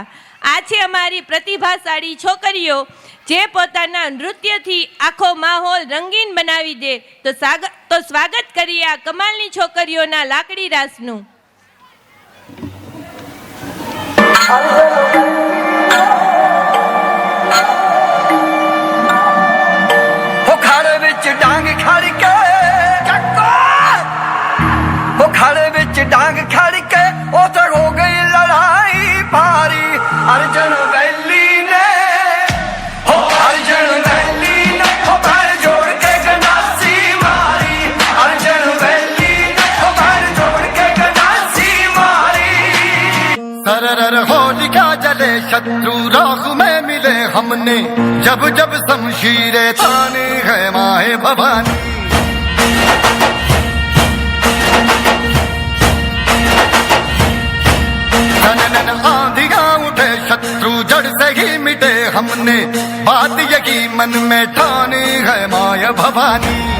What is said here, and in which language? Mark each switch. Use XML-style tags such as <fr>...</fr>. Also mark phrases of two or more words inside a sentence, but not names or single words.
<gu>આ છે અમારી પ્રતિભાશાળી છોકરીઓ જે પોતાના નૃત્યથી આખો માહોલ રંગીન બનાવી દે. તો સ્વાગત કરીએ આ કમાલની છોકરીઓના લાકડી રાસનું.</gu> <pa>ખાડે ਵਿੱਚ ਡਾਂਗ ਖੜ ਕੇ ਉਹ ਖਾੜੇ ਵਿੱਚ ਡਾਂਗ ਖੜ ਕੇ ਉੱਥੇ ਹੋ ਗਈ ਲੜਾਈ ਭਾਰੀ ਅਰਜਨ ਵੈਲੀ ਨੇ ਹੋ ਅਰਜਨ ਵੈਲੀ ਨੇ ਹੋ ਪੈਰ ਜੋੜ ਕੇ ਗਨਾਸੀ ਮਾਰੀ ਅਰਜਨ ਵੈਲੀ</pa> <hi>तरर होलिका जले शत्रु राह में मिले हमने जब जब शमशीरे ताने है माए भवानी नन आंधियां उठे शत्रु जड़ से ही मिटे हमने बात यही मन में ठानी है माया भवानी</hi>